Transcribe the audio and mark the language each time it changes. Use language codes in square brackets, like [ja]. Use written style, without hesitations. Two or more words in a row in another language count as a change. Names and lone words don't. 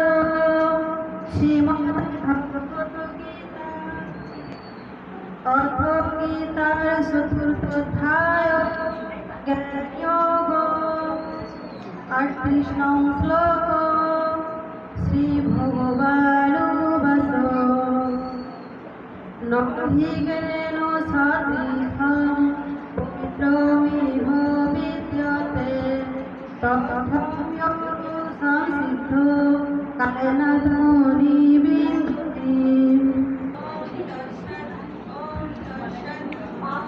[bn] শ্রীমদ্ ভগবদ গীতা অর্থ গীতার চতুর্থ অধ্যায় জ্ঞানযোগ। 38 নং শ্লোক শ্রী ভগবান বাচন। [sa] নহি জ্ঞানেন সদৃশ্যম পবিত্রমিহ বিদ্যতে তৎস্বময়োগ সংসিদ্ধ কালেনাত্মনি বিন্দতি।